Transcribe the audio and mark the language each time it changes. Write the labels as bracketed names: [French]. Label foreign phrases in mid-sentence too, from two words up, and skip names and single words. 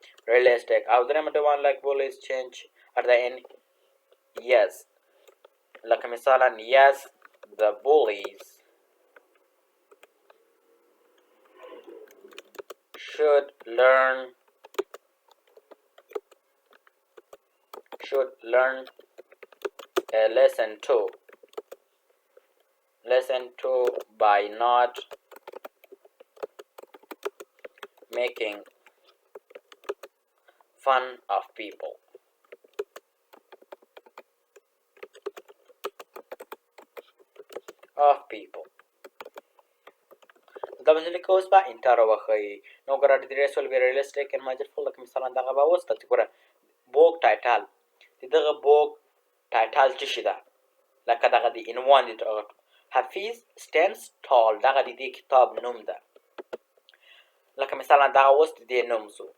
[English] realistic. [Pashto] او درېیمه ډول [English] like bullies change at the end yes. [Pashto] لکه مثالا [English] yes the bullies should learn a lesson too by not making fun of people. [Pashto] دا باندې لیکو اوس به انټر وښیي. نو ګوره د [English] dress will be realistic and masterful. [Pashto] لکه مثلا دغه به اوس ته ګوره [English] book title [Pashto] د دغه [English] book title [Pashto] څه شي ده لکه دغه د عنوان د حفیظ stands tall دغه د دې کتاب نوم ده. لکه مثلا دغه اوس د دې نوم سو.